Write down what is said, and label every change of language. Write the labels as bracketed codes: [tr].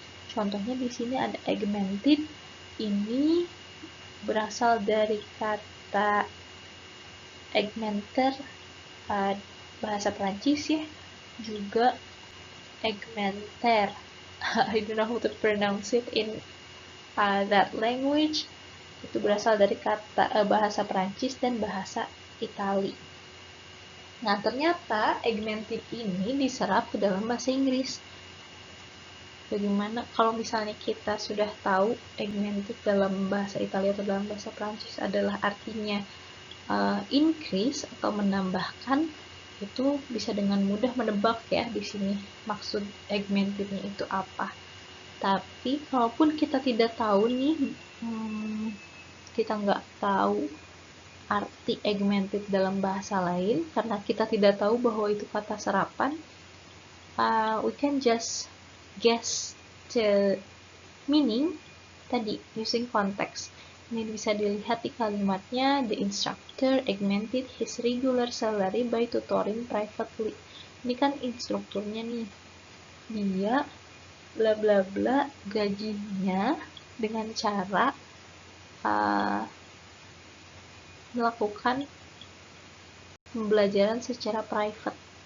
[id] Contohnya di sini ada augmented, ini berasal dari kata augmenter, bahasa Prancis ya, juga augmenter. [en] I don't know how to pronounce it in that language. [id] Itu berasal dari kata bahasa Prancis dan bahasa Itali. Nah, ternyata augmented ini diserap ke dalam bahasa Inggris. Bagaimana kalau misalnya kita sudah tahu augmented dalam bahasa Italia atau dalam bahasa Prancis adalah artinya increase atau menambahkan, itu bisa dengan mudah menebak ya di sini maksud augmentednya itu apa. Tapi kalaupun kita tidak tahu nih, kita nggak tahu arti augmented dalam bahasa lain, karena kita tidak tahu bahwa itu kata serapan, we can just guess the meaning tadi using context. [en] Ini bisa dilihat di kalimatnya, the instructor augmented his regular salary by tutoring privately. [id] Ini kan instrukturnya nih, dia bla bla bla gajinya dengan cara melakukan pembelajaran secara private.